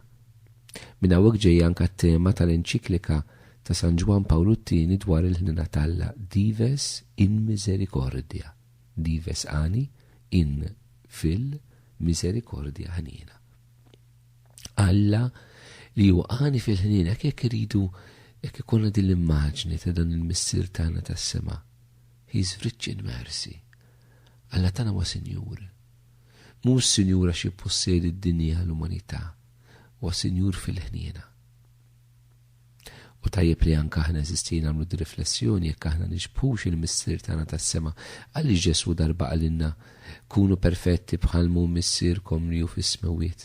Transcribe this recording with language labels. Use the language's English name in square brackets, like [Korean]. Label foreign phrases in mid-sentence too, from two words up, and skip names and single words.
[Maltese] Minn hawnhekk ġejja anke t-tema tal-enċiklika ta' San Ġwan Pawlu t-tieni dwar il-ħniena talla Dives in Misericordia. Dives għani in fil-miserikordja ħnina. Alla li hu għani fil-ħnina jekk iridu jekk ikolna din l-immaġni ta' dan il-missier tagħna tas-sema. [English] He's rich in mercy. [Maltese] Alla tagħna huwa Sinjur. Mhux Sinjur għax jippossedi d-dinja l-umanità, huwa Sinjur fil-ħniena. U tajjeb li anke aħna eżistina nagħmlu d-riflessjoni jekk aħna nixbħux il-missier tagħna tas-sema għaliex Ġesu darba qalilna kunu perfetti bħal mu missierkom li hu fis-smawiet.